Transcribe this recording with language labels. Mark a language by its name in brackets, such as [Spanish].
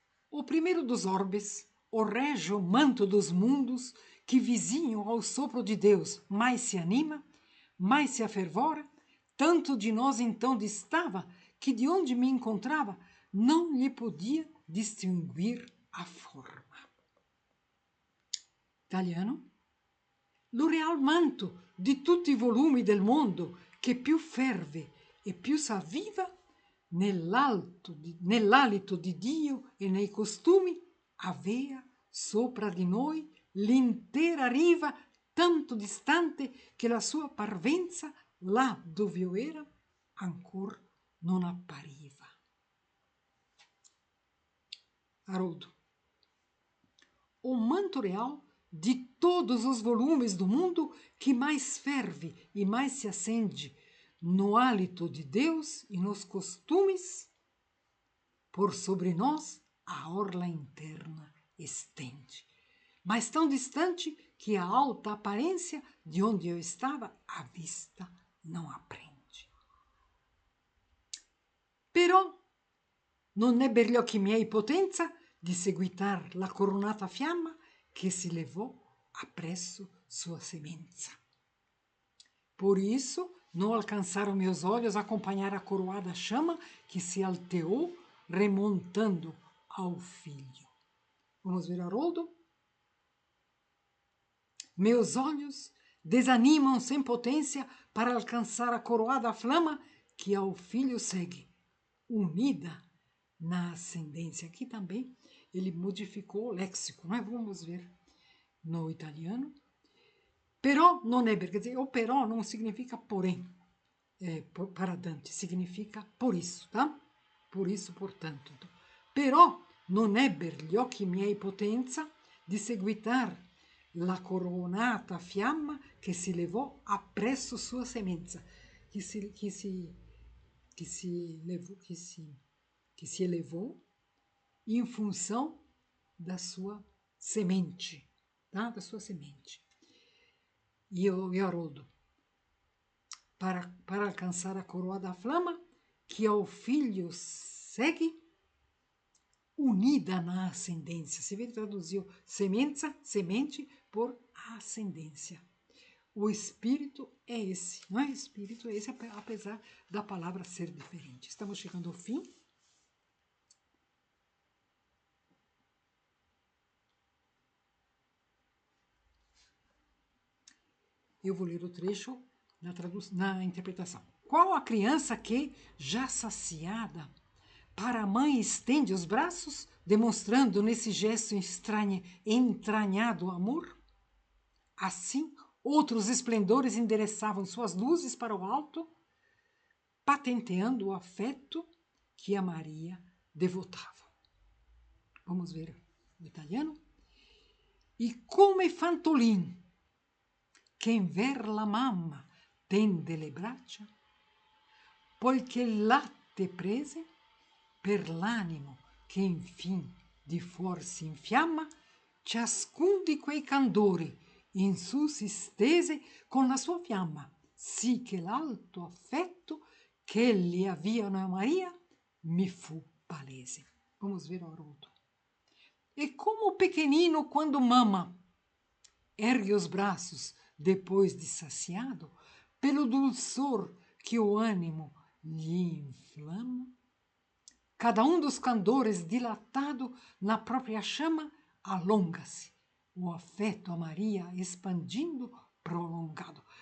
[Portuguese] O primeiro dos orbes, o régio manto dos mundos, que vizinho ao sopro de Deus mais se anima, mais se afervora, tanto de nós então distava, que de onde me encontrava, não lhe podia distinguir a forma. Italiano. [Italian] Lo real manto di tutti i volumi del mondo, che più ferve e più s'avviva nell'alito di Dio e nei costumi, avea sopra di noi l'intera riva, tanto distante che la sua parvenza, là dove io era, ancor non appariva. [Portuguese] Haroldo. O manto real de todos os volumes do mundo que mais ferve e mais se acende no hálito de Deus e nos costumes, por sobre nós a orla interna estende. mas tão distante que a alta aparência de onde eu estava, a vista não aprende. [Italian] Però non ebber gli occhi miei potenza di seguitar la coronata fiamma che si levò appresso sua semenza. [Portuguese] Por isso, não alcançaram meus olhos acompanhar a coroada chama que se alteou, remontando ao filho. Vamos ver Haroldo? Meus olhos desanimam sem potência para alcançar a coroada flama que ao filho segue, unida na ascendência. Aqui também ele modificou o léxico, não é? Vamos ver no italiano. [Italian] Però non è, [Portuguese] quer dizer, o però não significa porém, para Dante, significa por isso, tá? Por isso, portanto. [Italian] Però non ebber gli occhi miei potenza di seguitar la coronata fiamma che si levò appresso sua semenza, [Portuguese] que se elevou em função da sua semente, tá? Da sua semente. E Haroldo, para alcançar a coroa da flama, que ao filho segue, unida na ascendência. Você vê que traduziu semente por ascendência. O espírito é esse, não é? O espírito é esse, apesar da palavra ser diferente. Estamos chegando ao fim. Eu vou ler o trecho na interpretação. Qual a criança que, já saciada, para a mãe estende os braços, demonstrando nesse gesto entranhado amor? Assim, outros esplendores endereçavam suas luzes para o alto, patenteando o afeto que a Maria devotava. Vamos ver o italiano? [Italian] E come Fantolin, quem ver la mamma tende le braccia, poiché il latte prese, per l'animo che infin di fuor si infiamma, ciascun di quei candori in su si stese con la sua fiamma, sì che l'alto affetto che gli avviano a Maria mi fu palese. [Portuguese] Vamos ver o Haroldo. E como o pequenino, quando mama, ergue os braços depois de saciado, pelo dulçor que o ânimo lhe inflama, cada um dos candores dilatado na própria chama, alonga-se, o afeto a Maria expandindo, prolongado.